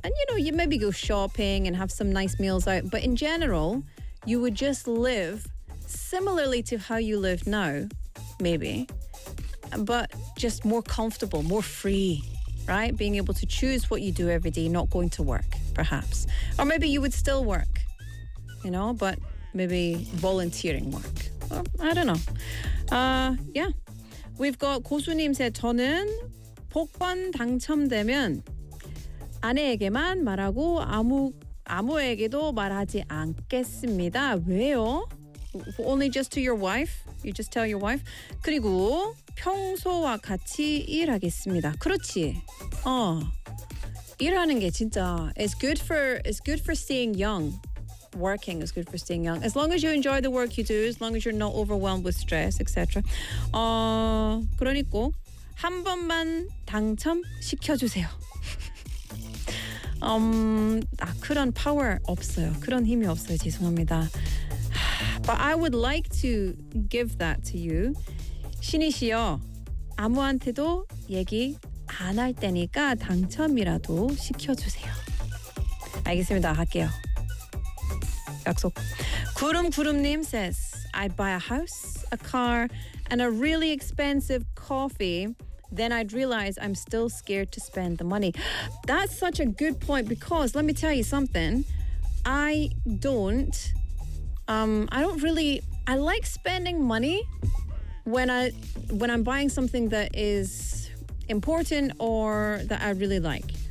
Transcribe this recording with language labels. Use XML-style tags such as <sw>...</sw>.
<en>And, you know, you maybe go shopping and have some nice meals out. But in general, you would just live similarly to how you live now, maybe, but just more comfortable, more free, right? Being able to choose what you do every day, not going to work, perhaps. Or maybe you would still work, you know, but maybe volunteering work. Well, I don't know. Yeah. We've got</en> <ko>고수님의 저는 복권 당첨되면 아내에게만 말하고 아무에게도 말하지 않겠습니다. 왜요?</ko> <en>Only just to your wife? You just tell your wife?</en> <ko>그리고 평소와 같이 일하겠습니다. 그렇지. 어. 일하는 게 진짜</ko> <en>it's good for staying young. Working is good for staying young. As long as you enjoy the work you do, as long as you're not overwhelmed with stress, etc.</en> <ko>어, 그러니까 한 번만 당첨시켜주세요. 아, 그런 power 없어요. 그런 힘이 없어요. 죄송합니다.</ko> <en>But I would like to give that to you.</en> <ko>신이 씨요. 아무한테도 얘기 안 할 테니까 당첨이라도 시켜주세요. 알겠습니다. 할게요. 약속.</ko> <en>구름구름님 says, I'd buy a house, a car, and a really expensive coffee. Then I'd realize I'm still scared to spend the money. That's such a good point because let me tell you something. I like spending money when I'm buying something that is important or that I really like.</en>